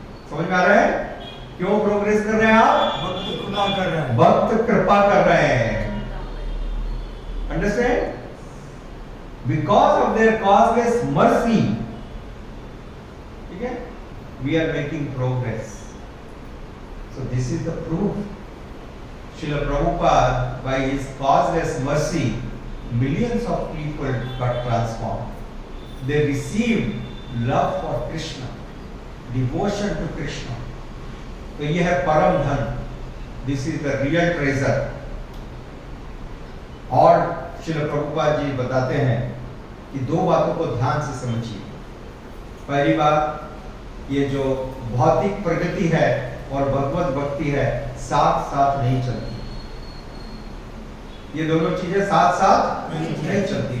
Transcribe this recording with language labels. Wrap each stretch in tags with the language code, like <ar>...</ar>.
<hi>समझ में आ रहा है क्यों प्रोग्रेस कर रहे हैं? आप भक्त कृपा कर रहे हैं, भक्त कृपा कर रहे हैं। Understand?</hi> <en>because of their causeless mercy,</en> <hi>ठीक है,</hi> <en>We are making progress. So this is the proof. Srila Prabhupada, by his causeless mercy, millions of people got transformed. They received love for Krishna, devotion to Krishna.</en> <hi>तो यह है परम धन,</hi> <en>this is the real treasure.</en> <hi>और श्रील प्रभुपाद जी बताते हैं कि दो बातों को ध्यान से समझिए। पहली बात, ये जो भौतिक प्रगति है और भगवत भक्ति है साथ साथ नहीं चलती, ये दोनों चीजें साथ साथ नहीं चलती।</hi>